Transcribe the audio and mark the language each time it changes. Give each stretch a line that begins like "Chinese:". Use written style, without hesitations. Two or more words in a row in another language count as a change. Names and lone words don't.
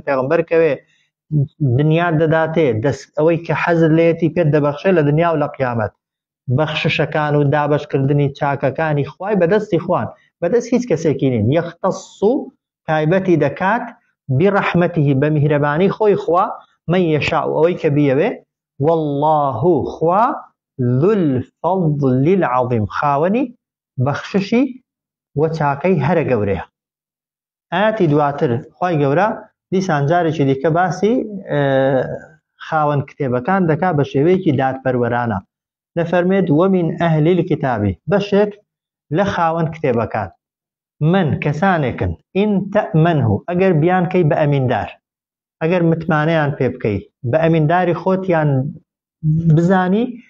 Central Kurdish: پێغەمبەر کەوێ دنیا دەداتێ ئەوەی کە حەزت لێتی پێت دەبەخشێ لە دنیا و لە قیامەت بەخششەکان و دابەشکردنی چاکەکانی خوای بەدەستی خوان بەدەست هیچ کەسێکی نین یەختص تایبەتی دەکات برحمته بە میهرەبانی خۆی خوا
Arabic: من يشاء
Central Kurdish: ئەوەی کە بیەوێ والله خوا
Arabic: ذو الفضل العظيم
Central Kurdish: خاوەنی بەخششی و چاکەی هەرە گەورەیە ئاەتی دواتر خوای گەورە دیسان جارێکی دیکە باسی خاوەن کتێبەکان دەکا بە شێوەیەکی دادپەروەرانە دەفەرمێت
Arabic: ومن ئەهل الكتاب
Central Kurdish: بەشێک لە خاوەن کتێبەکان من کەسانێکن
Arabic: ئین تەئمەنه
Central Kurdish: ئەگەر بیانکەی بە ئەمیندار ئەگەر متمانەیان پێ بکەی بە ئەمینداری خۆتیان بزانی